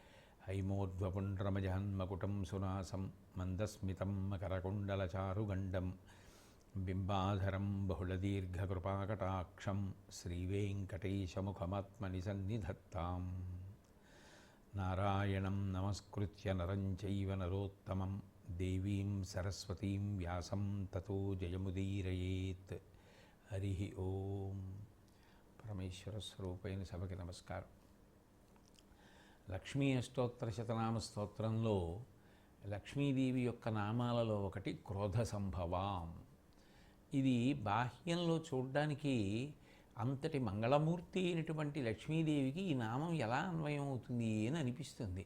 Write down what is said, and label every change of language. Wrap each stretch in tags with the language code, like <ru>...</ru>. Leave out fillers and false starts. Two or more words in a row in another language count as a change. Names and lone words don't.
<sa>हैमोद्वपुण्ड्रमजहन्मकुटं सुनासं मन्दस्मितं मकरकुण्डलचारुगण्डं बिम्बाधरं बहुलदीर्घकृपाकटाक्षं श्रीवेङ्कटेशमुखमात्मनि सन्निधत्ताम्। नारायणं नमस्कृत्य नरं चैव नरोत्तमं देवीं सरस्वतीं व्यासं ततो जयमुदीरयेत्। हरि ओम।</sa> <te>పరమేశ్వర స్వరూపైన సభకి నమస్కారం। లక్ష్మీ అష్టోత్తర శతనామ స్తోత్రంలో లక్ష్మీదేవి యొక్క నామాలలో ఒకటి క్రోధ సంభవాం. ఇది బాహ్యంలో చూడ్డానికి అంతటి మంగళమూర్తి అయినటువంటి లక్ష్మీదేవికి ఈ నామం ఎలా అన్వయం అవుతుంది అని అనిపిస్తుంది.</te>